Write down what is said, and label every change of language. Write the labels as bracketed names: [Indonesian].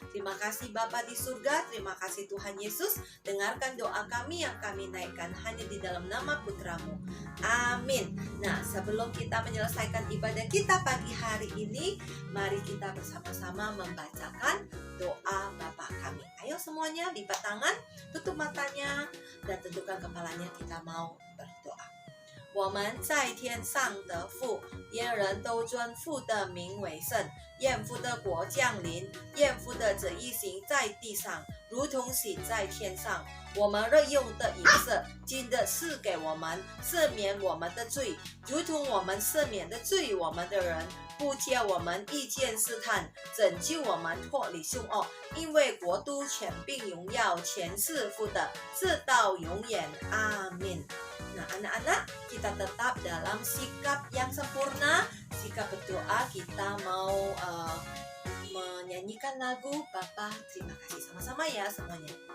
[Indonesian] Terima kasih Bapa di surga, terima kasih Tuhan Yesus. Dengarkan doa kami yang kami naikkan hanya di dalam nama Putra-Mu. Amin. Nah, sebelum kita menyelesaikan ibadah kita pagi hari ini, mari kita bersama-sama membacakan doa Bapa kami. Ayo semuanya, lipat tangan, tutup matanya, dan tundukkan kepalanya, kita mau berdoa. [Chinese] 我们在天上的父，愿人都尊父的名为圣，愿父的国降临，愿父的旨意行在地上，如同行在天上。我们日用的饮食，今日赐给我们，赦免我们的罪，如同我们赦免的罪我们的人，不叫我们遇见试探，拯救我们脱离凶恶。因为国度、权柄、荣耀全是父的，直到永远。阿们。 [Indonesian] Nah, anak-anak, kita tetap dalam sikap yang sempurna, sikap berdoa. Kita mau menyanyikan lagu Bapa terima kasih sama-sama ya semuanya.